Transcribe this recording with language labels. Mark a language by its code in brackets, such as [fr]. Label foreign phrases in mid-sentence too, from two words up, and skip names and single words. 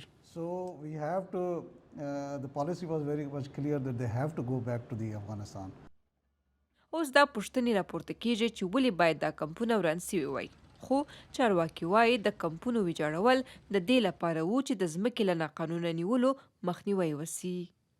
[en] So we have to. The policy was very much clear that they have to go back to the Afghanistan. [ps] اوس دا پوښتنې راپورته کیږي چې ولې باید دا کمپونه وران سوي وای. خو چارواکي وایي د کمپونو ویجاړول د دې لپاره و چې د ځمکې له ناقانونه نیولو مخنیوی وسي.